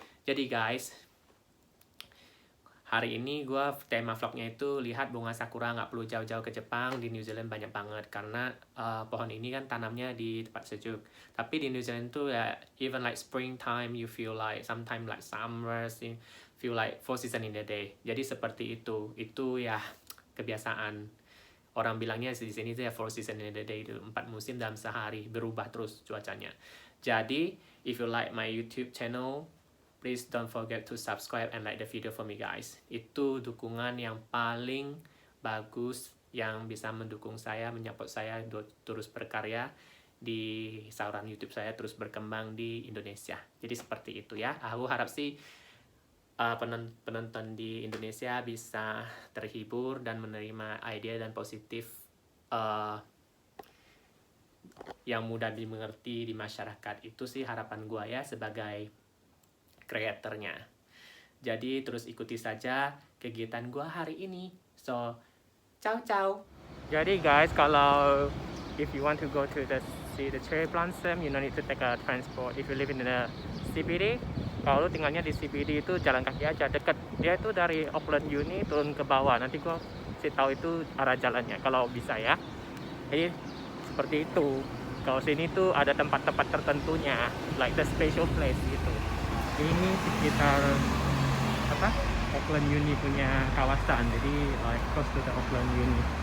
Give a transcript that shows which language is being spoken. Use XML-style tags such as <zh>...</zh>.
<id>Jadi guys, hari ini gue tema vlognya itu lihat bunga sakura, nggak perlu jauh-jauh ke Jepang, di New Zealand banyak banget karena pohon ini kan tanamnya di tempat sejuk. Tapi di New Zealand tuh ya</id> <en>even like springtime you feel like sometimes like summer, feel like four season in the day.</en> <id>Jadi seperti itu ya kebiasaan. Orang bilangnya di sini tuh ya</id> <en>four season in the day,</en> <id>itu 4 musim dalam sehari, berubah terus cuacanya.</id> <en>Jadi if you like my YouTube channel, please don't forget to subscribe and like the video for me guys.</en> <id>Itu dukungan yang paling bagus yang bisa mendukung saya, menyupport saya terus berkarya di saluran YouTube saya, terus berkembang di Indonesia. Jadi seperti itu ya. Aku harap sih penonton di Indonesia bisa terhibur dan menerima ide dan positif yang mudah dimengerti di masyarakat. Itu sih harapan gua ya sebagai kreatornya. Jadi terus ikuti saja kegiatan gua hari ini.</id> <en>So, ciao.</en> <id>Jadi guys, kalau</id> <en>if you want to go to see the cherry blossom, you don't need to take a transport. If you live in the CBD,</en> <id>kalau lu tinggalnya di CBD itu jalan kaki aja, deket. Dia itu dari Auckland Uni turun ke bawah. Nanti gua kasih tahu itu arah jalannya kalau bisa ya. Jadi seperti itu. Kalau sini tuh ada tempat-tempat tertentunya,</id> <en>like the special place</en> <id>gitu. Ini sekitar Auckland Uni punya kawasan, jadi</id> <en>like close to the Auckland Uni.</en>